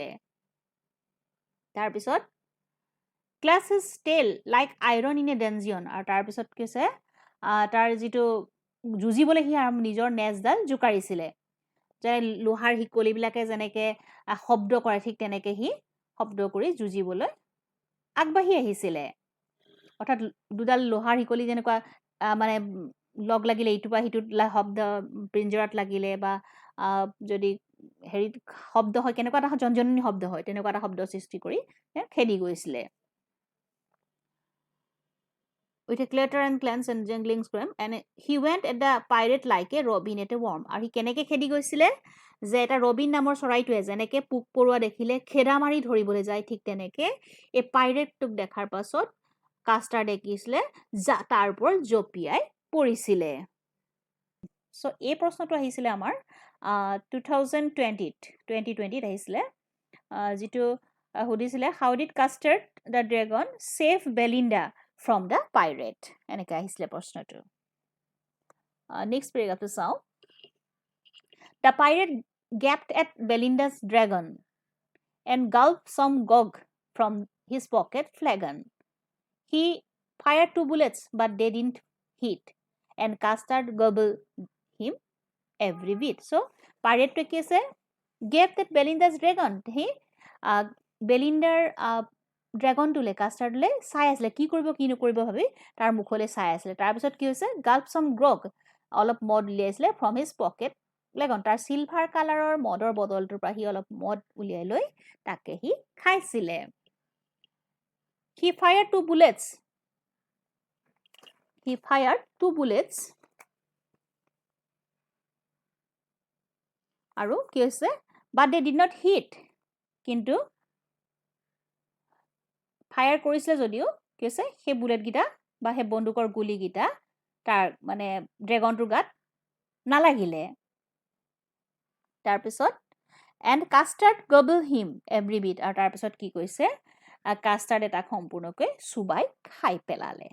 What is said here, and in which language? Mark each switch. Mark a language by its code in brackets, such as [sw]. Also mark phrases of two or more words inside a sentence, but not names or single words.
[as] তাৰপিছত [en] clash his tail like iron in a dungeon, [as] আৰু তাৰপিছত কি হৈছে তাৰ যিটো যুঁজিবলৈ সি নিজৰ নেজডাল জোকাৰিছিলে, যেনে লোহাৰ শিকলিবিলাকে যেনেকৈ শব্দ কৰে ঠিক তেনেকৈ সি শব্দ কৰি যুঁজিবলৈ আগবাঢ়ি আহিছিলে। অৰ্থাৎ দুডাল লোহাৰ শিকলি যেনেকুৱা মানে লগ লাগিলে ইটোৰ পৰা সিটোত শব্দ পিঞ্জৰাত লাগিলে বা যদি হেৰিত শব্দ হয় কেনেকুৱা এটা জনজননী শব্দ হয় তেনেকুৱা এটা শব্দ সৃষ্টি কৰি খেদি গৈছিলে। [en] With a clatter and clans and jangling scream, and he went at the pirate like a robin at a worm. [as] আৰু সি কেনেকৈ খেদি গৈছিলে যে এটা ৰবিন নামৰ চৰাইটোৱে যেনেকৈ পোক পৰুৱা দেখিলে খেদা মাৰি ধৰিবলৈ যায় ঠিক তেনেকৈ এই পাইৰেটটোক দেখাৰ পাছত কাষ্টাৰ্ডে কি হৈছিলে তাৰ ওপৰত জঁপিয়াই পৰিছিলে। চ' এই প্ৰশ্নটো আহিছিলে আমাৰ 2020 আহিছিলে, যিটো সুধিছিলে [en] How did Custard the dragon save Belinda from the pirate, [as] এনেকৈ আহিছিলে প্ৰশ্নটো। [en] next paragraphটো [as] চাওঁ। [en] the pirate gaped at Belinda's dragon and gulped some gog from his pocket flagon. He fired 2 bullets, but they didn't hit, and Custard gobbled him every bit. So, pirate [as] কি আছে [en] gaped at Belinda's dragon. [as] He বেলিণ্ডাৰ ড্ৰেগনটোলৈ কাষ্টাৰ্ডলৈ চাই আছিলে, কি কৰিব কি নকৰিব ভাবি তাৰ মুখলৈ চাই আছিলে। তাৰপিছত কি হৈছে [en] gulp some grog, [as] অলপ মদ উলিয়াইছিলে [en] from his pocket flagon, [as] তাৰ [en] silver colourৰ [as] মদৰ বটলটোৰ পৰা সি অলপ মদ উলিয়াই লৈ তাকে সি খাইছিলে। [en] He fired 2 bullets. He fired 2 bullets. [as] আৰু কি হৈছে [en] but they did not hit, [as] কিন্তু ফায়াৰ কৰিছিলে যদিও কি হৈছে সেই বুলেটকেইটা বা সেই বন্দুকৰ গুলিকেইটা তাৰ মানে ড্ৰেগনটোৰ গাত নালাগিলে। তাৰপিছত [en] and Custard gobble him every bit, [as] আৰু তাৰপিছত কি কৈছে কাষ্টাৰ্ডে তাক সম্পূৰ্ণকৈ চুবাই খাই পেলালে।